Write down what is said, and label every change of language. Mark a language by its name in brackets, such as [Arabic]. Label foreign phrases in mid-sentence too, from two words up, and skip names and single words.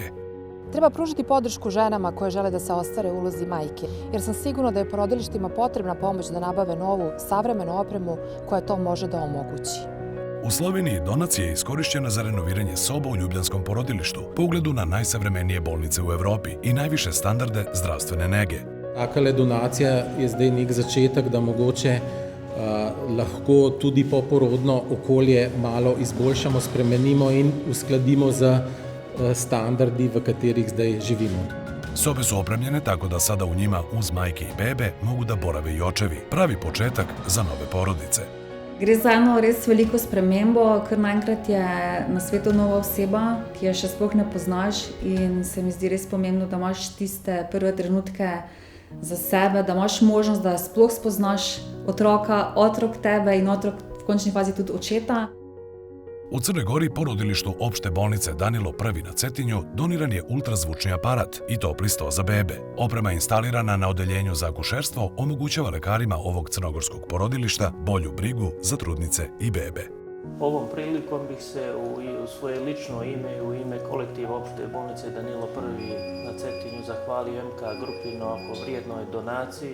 [Serbian] Treba pružiti podršku ženama koje žele da se ostvare u ulozi majke, jer sam sigurna da je porodilištima potrebna pomoć da nabave novu, savremenu opremu koja to može da omogući. U Sloveniji donacija je iskorišćena za renoviranje soba u Ljubljanskom porodilištu, po ugledu na najsavremenije bolnice u Evropi i najviše standarde zdravstvene nege. [Slovenian] Takale donacija je zdaj nek začetek, da mogoče lahko tudi poporodno okolje malo izboljšamo, spremenimo in uskladimo za standardi, v katerih zdaj živimo. [Serbian] Sobe su opremljene tako da sada u njima uz majke i bebe mogu da borave i očevi. Pravi početak za nove porodice. [Slovenian] Gre za eno res veliko spremembo, ker naenkrat je na svetu nova oseba, ki je še sploh ne poznaš in se mi zdi res pomembno, da imaš tiste prve trenutke za sebe, da imaš možnost, da sploh spoznaš otroka, otrok tebe in otrok v končni fazi tudi očeta. [Serbian] U Crnoj Gori porodilištu opšte bolnice Danilo I na Cetinju doniran je ultrazvučni aparat i topli sto za bebe. Oprema instalirana na odeljenju za akušerstvo omogućava lekarima ovog crnogorskog porodilišta bolju brigu za trudnice i bebe. Ovom prilikom bih se u svoje lično ime i u ime kolektiva opšte bolnice Danilo I na Cetinju zahvalio MK Grupi na ovako vrijednoj donaciji.